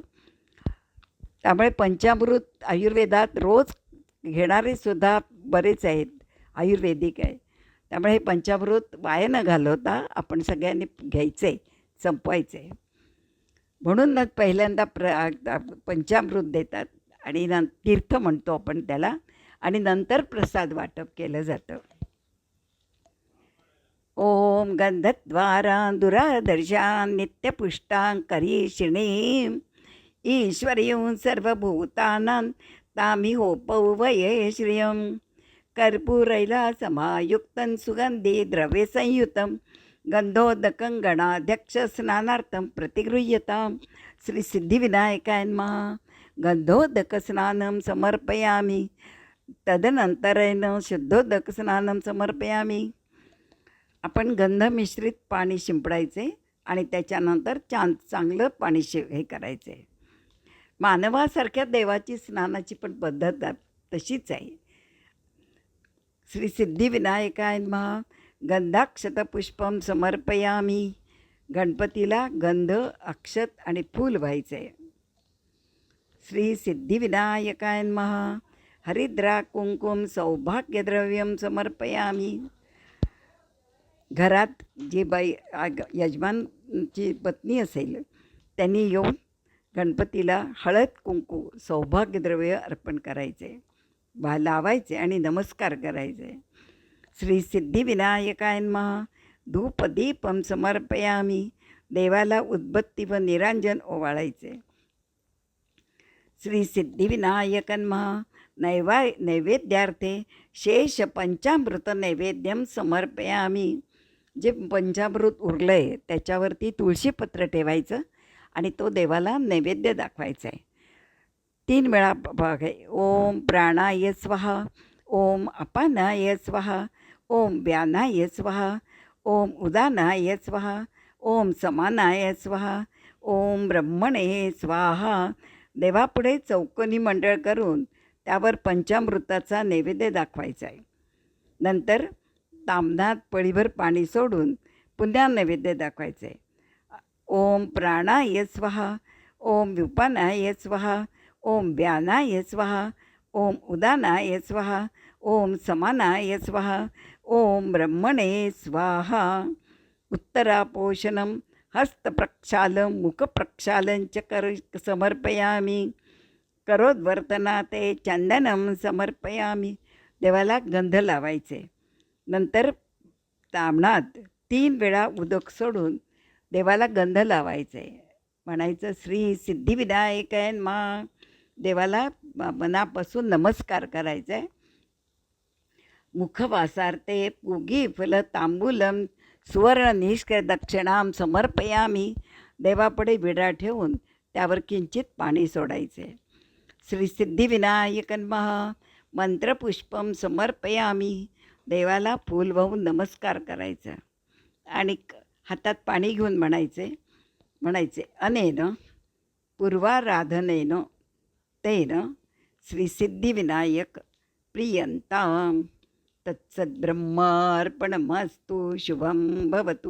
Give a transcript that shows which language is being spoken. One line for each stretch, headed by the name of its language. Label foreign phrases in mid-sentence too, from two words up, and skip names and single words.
Marathi: त्यामुळे पंचामृत आयुर्वेदात रोज घेणारे सुद्धा बरेच आहेत, आयुर्वेदिक आहे. त्यामुळे हे पंचामृत वाया न घालवता आपण सगळ्यांनी घ्यायचे, संपवायचे. म्हणूनच पहिल्यांदा पंचामृत देतात आणि तीर्थ म्हणतो आपण त्याला, आणि नंतर प्रसाद वाटप केलं जातं.
Sanskrit: ओम गंधद्वारा दुरादर्शान नित्यपुष्टां करीषिणीं ईश्वर्यं सर्वभूतानां तामिहोपौवये श्रियं कर्पूरैला समायुक्तं सुगंधी द्रव्यसंयुतं गंधोदकं गणाध्यक्ष स्नानार्थं प्रतिगृह्यतां. श्री सिद्धिविनायकाय नमः. गंधोदकस्नानं समर्पयामि. तदनंतरेण शुद्धोदकस्नानं समर्पयामि.
Marathi: आपण गंध मिश्रित पाणी शिंपडायचे आणि त्याच्यानंतर चांगलं पाणी हे करायचे. मानवासारख्या देवाची स्नानाची पण पद्धत तशीच आहे.
Sanskrit: श्री सिद्धिविनायकाय नमः. गंधाक्षतपुष्पं समर्पयामि.
Marathi: गणपतीला गंध, अक्षत आणि फूल व्हायचे.
Sanskrit: श्री सिद्धिविनायकाय नमः. हरिद्रा कुंकुम सौभाग्यद्रव्यं समर्पयामि.
Marathi: घरात जी बाई यजमानची पत्नी असेल त्यांनी येऊन गणपतीला हळद कुंकू सौभाग्यद्रव्य अर्पण करायचे, लावायचे आणि नमस्कार करायचे.
Sanskrit: श्री सिद्धिविनायकाय नमः. धूपदीपं समर्पयामि.
Marathi: देवाला उदबत्ती व निरांजन ओवाळायचे.
Sanskrit: श्री सिद्धिविनायक नमः. नैवेद्यार्थे शेष पंचामृत नैवेद्यं समर्पयामि.
Marathi: जे पंचामृत उरलं आहे त्याच्यावरती तुळशीपत्र ठेवायचं आणि तो देवाला नैवेद्य दाखवायचा आहे. 3 वेळा भाग आहे.
Sanskrit: ओम प्राणाय स्वाहा. ओम अपानाय स्वाहा. ओम व्यानाय स्वाहा. ओम उदानाय स्वाहा. ओम समानाय स्वाहा. ओम ब्रह्मणे स्वाहा.
Marathi: देवापुढे चौकोनी मंडळ करून त्यावर पंचामृताचा नैवेद्य दाखवायचा आहे. नंतर ताम्हणात पळीभर पाणी सोडून पुन्हा नैवेद्य दाखवायचं आहे.
Sanskrit: ओम प्राणाय स्वाहा. ओम विपानाय स्वाहा. ओम व्यानाय स्वाहा. ओम उदानाय स्वाहा. ओम समानाय स्वाहा. ओम ब्रह्मणे स्वाहा. उत्तरापोषणं हस्तप्रक्षालं मुखप्रक्षालं च समर्पयामि. करोद्वर्तनाते चंदनं समर्पयामि.
Marathi: देवाला गंध लावायचे. नंतर ताम्हणात 3 वेळा उदक सोडून देवाला गंध लावायचे. म्हणायचं
Sanskrit: श्री सिद्धिविनायकाय नमः.
Marathi: देवाला मनापासून नमस्कार करायचा आहे.
Sanskrit: मुखवासार्थे पूगी फल तांबूलम सुवर्ण निष्क्र दक्षिणाम समर्पयामि.
Marathi: देवापुढे विडा ठेवून त्यावर किंचित पाणी सोडायचे.
Sanskrit: श्री सिद्धिविनायक नमः. मंत्रपुष्पं समर्पयामि.
Marathi: देवाला फूल वाहून नमस्कार करायचा आणि हातात पाणी घेऊन म्हणायचे
Sanskrit: अनेन पूर्वाराधनेन तेन श्री सिद्धिविनायक प्रियंतां तत्सद्ब्रह्मार्पणमस्तु शुभं भवतु.